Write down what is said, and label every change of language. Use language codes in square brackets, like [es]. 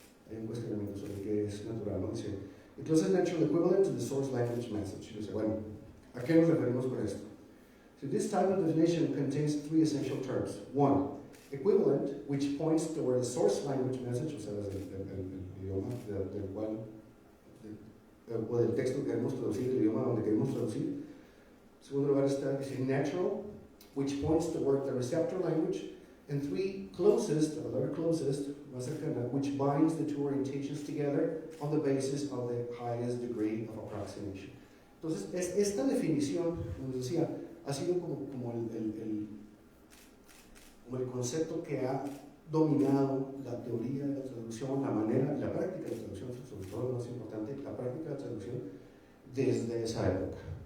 [es] hay un cuestionamiento sobre qué es natural, ¿no? Dice, the closest natural equivalent to the source language message. Dice, bueno, ¿a qué nos referimos con esto? [en] So this type of definition contains three essential terms. [es] One, equivalent, which points toward the source language message, o sea, desde el idioma del cual, o del texto que queremos traducir, el idioma donde queremos traducir. En segundo lugar está, dice, natural, which points toward the receptor language. [en] And three, closest, or the closest, más cercana, which binds the two orientations together on the basis of the highest degree of approximation. [es] Entonces, esta definición, como les decía, ha sido como el concepto que ha dominado la teoría de la traducción, la manera, la práctica de la traducción, sobre todo lo más importante, la práctica de la traducción desde esa época.